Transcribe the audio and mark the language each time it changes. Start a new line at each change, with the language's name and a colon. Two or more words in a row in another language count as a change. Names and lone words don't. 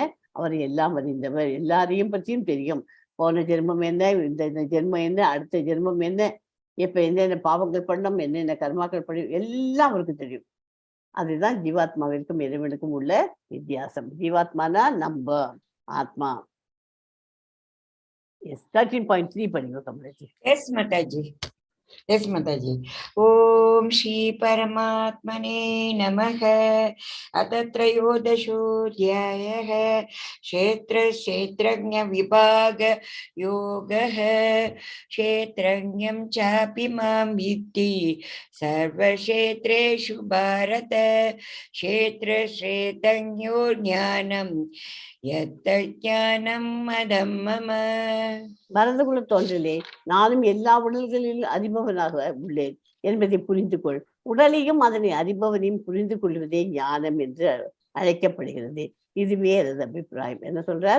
Tamil: அவர் எல்லாம் அறிந்தவர், எல்லாரையும் பற்றியும் தெரியும். போன ஜென்மம் என்ன, இந்த ஜென்மம் என்ன, அடுத்த ஜென்மம் என்ன, இப்ப என்னென்ன பாவங்கள் பண்ணோம், என்னென்ன கர்மாக்கள் பண்ணோம், எல்லாம் அவருக்கு தெரியும். அதுதான் ஜீவாத்மாவிற்கும் இறைவனுக்கும் உள்ள வித்தியாசம். ஜீவாத்மானா நம்ம ஆத்மா. Yes, 13.3 படிங்க கமலேஷ்.
English: Yes, Mataji. Yes, Mataji.
Sanskrit: ॐ श्री परमात्मने नमः. अथत्रयोदशोध्यायः. क्षेत्रज्ञ विभाग योगः. क्षेत्रज्ञं चापि मां विद्धि. सर्व क्षेत्रेषु भारत. क्षेत्रज्ञयो ज्ञानं. यत्तज्ञानं मतं मम.
Tamil: மறந்துகுள்ள தோன்றலே, நானும் எல்லா உடல்களில் அறிபவனாக உள்ளேன் என்பதை புரிந்து கொள். உடலையும் அதனை அறிபவனையும் புரிந்து கொள்வதே ஞானம் என்று அழைக்கப்படுகிறது. இதுவே எனது அபிப்பிராயம். என்ன சொல்றார்?